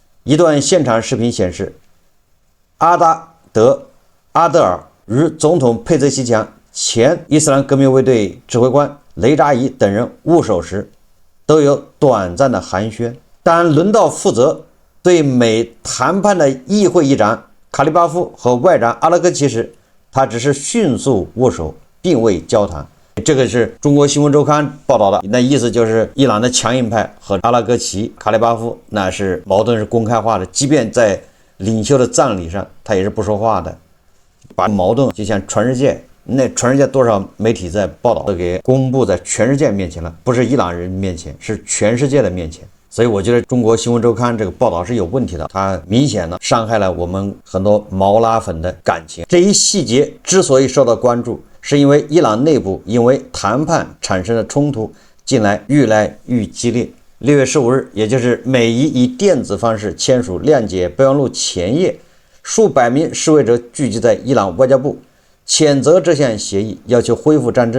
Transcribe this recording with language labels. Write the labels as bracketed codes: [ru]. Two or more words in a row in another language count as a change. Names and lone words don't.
[zh] 一段現場視頻顯示，阿德爾與總統佩澤西強、前伊斯蘭革命衛隊指揮官雷扎伊等人握手時，都有短暫的寒暄。但輪到負責對美談判的議會議長卡利巴夫和外長阿拉格齊時，他只是迅速握手，並未交談。這個是中國新聞週刊報道的，那意思就是伊朗的強硬派和阿拉格齊、卡利巴夫那是矛盾是公開化的，即便在領袖的葬禮上，他也是不說話的，把矛盾就像全世界，那全世界多少媒體在報道，都給公布在全世界面前了，不是伊朗人面前，是全世界的面前。所以我覺得中國新聞週刊這個報道是有問題的，它明顯的傷害了我們很多毛拉粉的感情。這一細節之所以受到關注，是因為伊朗內部因為談判產生的衝突近來愈來愈激烈。6月15日，也就是美伊以電子方式簽署諒解備忘錄前夜，數百名示威者聚集在伊朗外交部，譴責這項協議，要求恢復戰爭。